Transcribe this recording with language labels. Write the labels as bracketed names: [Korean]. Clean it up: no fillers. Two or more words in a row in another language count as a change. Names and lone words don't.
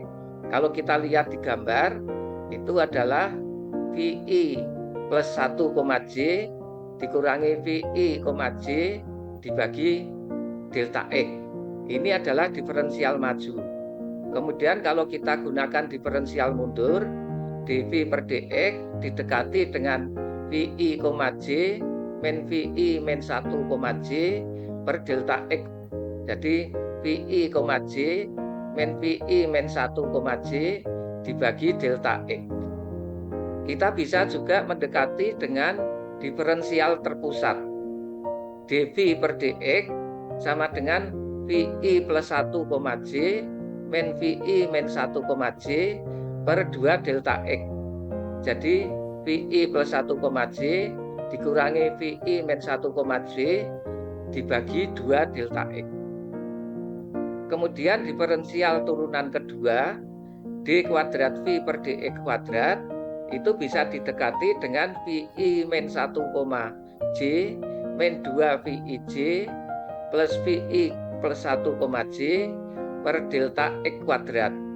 [Indonesian] Kalau kita lihat di gambar, itu adalah VI plus 1, J dikurangi VI, J dibagi delta X. Ini adalah diferensial maju. Kemudian kalau kita gunakan diferensial mundur, dV per dx didekati dengan VI, J min VI min 1, J per delta X. Jadi VI, J min VI min 1, J dibagi delta X. Kita bisa juga mendekati dengan diferensial terpusat. dV per dx sama dengan VI plus 1, J min VI min 1, J per 2 delta X. Jadi VI plus 1, J dikurangi VI min 1, J dibagi 2 delta X. Kemudian diferensial turunan kedua, D kuadrat V per dx kuadrat, itu bisa didekati dengan VI min 1, J min 2 VIJ plus VI plus 1, J per delta X kuadrat.